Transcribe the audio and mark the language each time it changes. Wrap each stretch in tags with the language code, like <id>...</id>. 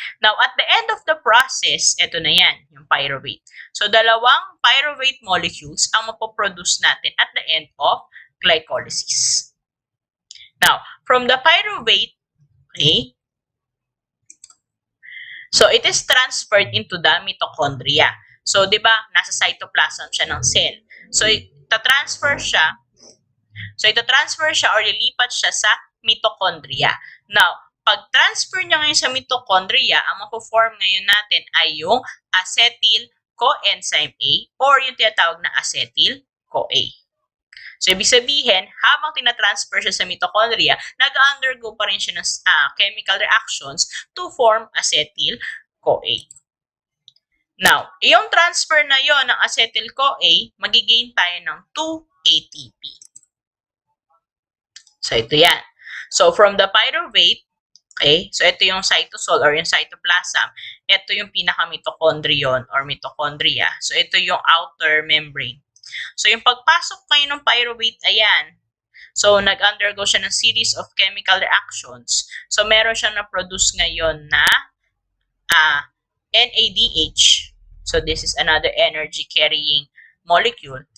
<en>Now, at the end of the process,</en> <tl>ito na yan,</tl> <en>yung pyruvate.</en> <tl>So, dalawang pyruvate molecules ang mapoproduce natin</tl> <en>at the end of glycolysis. Now, from the pyruvate, okay, so it is transferred into the mitochondria.</en> <tl>So, di ba, nasa cytoplasm siya ng cell. So, ita-transfer siya or lilipat siya sa mitochondria. Now, pag-transfer niya ngayon sa mitochondria, ang mapo-form ngayon natin ay yung acetyl Coenzyme A or yung tinatawag na Acetyl CoA. So, ibig sabihin, habang tinatransfer siya sa mitochondria, nag-undergo pa rin siya ng chemical reactions</tl> <en>to form acetyl CoA.</en> <tl>Now, yung transfer na yon ng acetyl CoA, magigain tayo ng 2 ATP. So, ito yan. So,</tl> <en>from the pyruvate,</en> <tl>okay, so ito yung cytosol or yung cytoplasm. Ito yung pinaka-mitochondrion or mitochondria. So, ito yung outer membrane. So, yung pagpasok ngayon ng pyruvate, ayan. So, nag-undergo siya ng</tl> <en>series of chemical reactions.</en> <tl>So, meron siyang na-produce ngayon na NADH.</tl> <en>So, this is another energy-carrying molecule.</en>